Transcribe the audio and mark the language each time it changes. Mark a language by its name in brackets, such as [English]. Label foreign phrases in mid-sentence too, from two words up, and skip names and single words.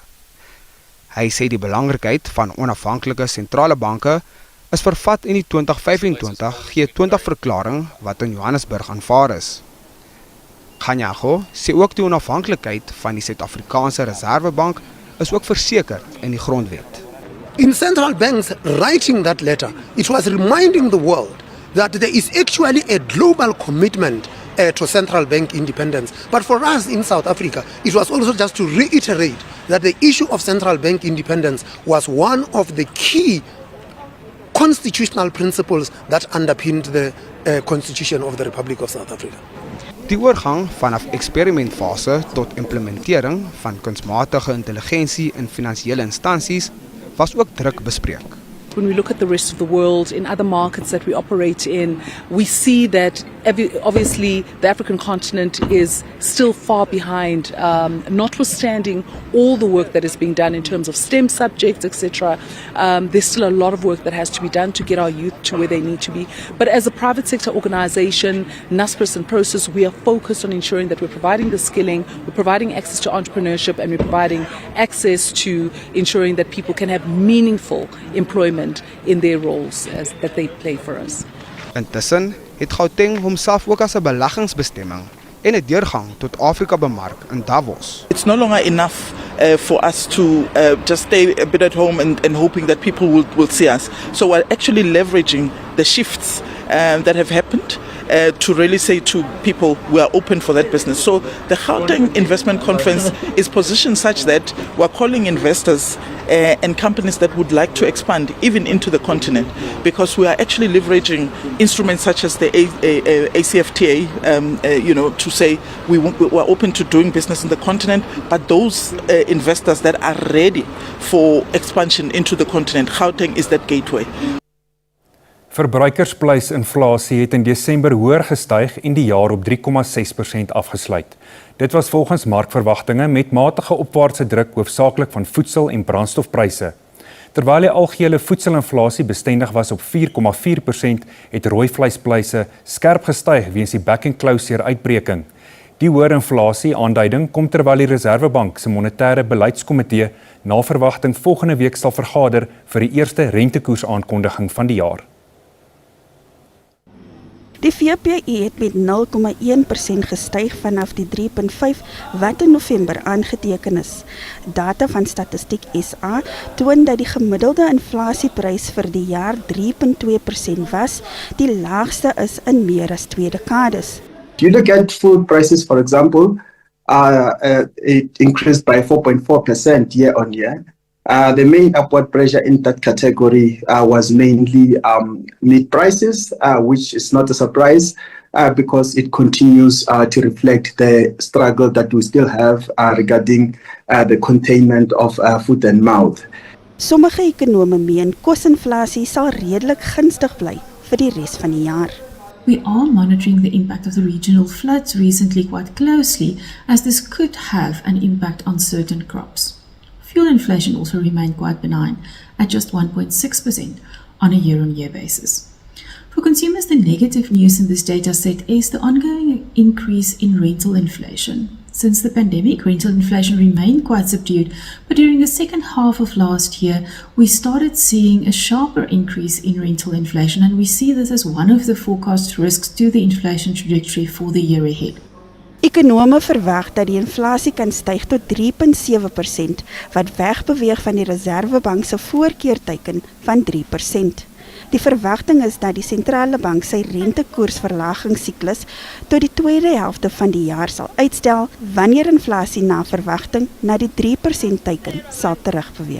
[Afrikaans] Hy sê die belangrikheid van onafhanklike sentrale banke is vervat in die 2025 G20 verklaring wat in Johannesburg aanvaar is. Kganyago sê ook die onafhanklikheid van die Suid-Afrikaanse Reserwebank is ook verseker in die grondwet. [English] In central banks writing that letter, it was reminding the world that there is actually a global commitment to central bank independence. But for us in South Africa, it was also just to reiterate that the issue of central bank independence was one of the key constitutional principles that underpinned the Constitution of the Republic of South Africa. [Afrikaans] Die oorgang vanaf eksperimentfase tot implementering van kunsmatige intelligensie in finansiële instansies was ook druk bespreek. [English] When we look at the rest of the world, in other markets that we operate in, we see that Obviously, the African continent is still far behind, notwithstanding all the work that is being done in terms of STEM subjects, etc. There's still a lot of work that has to be done to get our youth to where they need to be. But as a private sector organization, Naspers and Prosus, we are focused on ensuring that we're providing the skilling, we're providing access to entrepreneurship, and we're providing access to ensuring that people can have meaningful employment in their roles that they play for us. [Afrikaans] Intussen het Gauteng homself ook as 'n beleggingsbestemming en 'n deurgang tot Afrika bemark in Davos. [English] It's no longer enough for us to just stay a bit at home and hoping that people will see us. So we're actually leveraging the shifts that have happened to really say to people we are open for that business. So the Gauteng Investment Conference is positioned such that we're calling investors and companies that would like to expand even into the continent, because we are actually leveraging instruments such as the ACFTA, to say we're open to doing business in the continent, but those investors that are ready for expansion into the continent, Gauteng is that gateway. [Afrikaans] Verbruikersprysinflasie het in Desember hoër gestyg en die jaar op 3,6% afgesluit. Dit was volgens markverwagtinge met matige opwaartse druk hoofsaaklik van voedsel- en brandstofpryse. Terwyl die algehele voedselinflasie bestendig was op 4,4%, het rooi vleispryse skerp gestyg weens die [English] back-and-close [Afrikaans] uitbreking. Die hoër inflasie aanduiding kom terwyl die Reserwebank se monetêre beleidskomitee na verwagting volgende week sal vergader vir die eerste rentekoersaankondiging van die jaar. Die VPI het met 0,1% gestyg vanaf die 3,5 wat in November aangeteken is. Data van Statistiek SA toon dat die gemiddelde inflasieprys vir die jaar 3,2% was, die laagste is in meer as 2 dekades. [English] If you look at food prices, for example, it increased by 4.4% year on year. The main upward pressure in that category was mainly meat prices, which is not a surprise because it continues to reflect the struggle that we still have regarding the containment of food and mouth. [Afrikaans] Sommige ekonome meen kosinflasie sal redelik gunstig bly vir die res van die jaar. [English] We are monitoring the impact of the regional floods recently quite closely, as this could have an impact on certain crops. Fuel inflation also remained quite benign at just 1.6% on a year-on-year basis. For consumers, the negative news in this data set is the ongoing increase in rental inflation. Since the pandemic, rental inflation remained quite subdued, but during the second half of last year, we started seeing a sharper increase in rental inflation, and we see this as one of the forecast risks to the inflation trajectory for the year ahead. [Afrikaans] Ekonome verwag dat die inflasie kan styg tot 3,7%, wat wegbeweeg van die Reserwebank se voorkeurteiken van 3%. Die verwagting is dat die sentrale bank sy rentekoersverlagingssiklus tot die tweede helfte van die jaar sal uitstel, wanneer inflasie na verwagting na die 3% teiken sal terugbeweeg.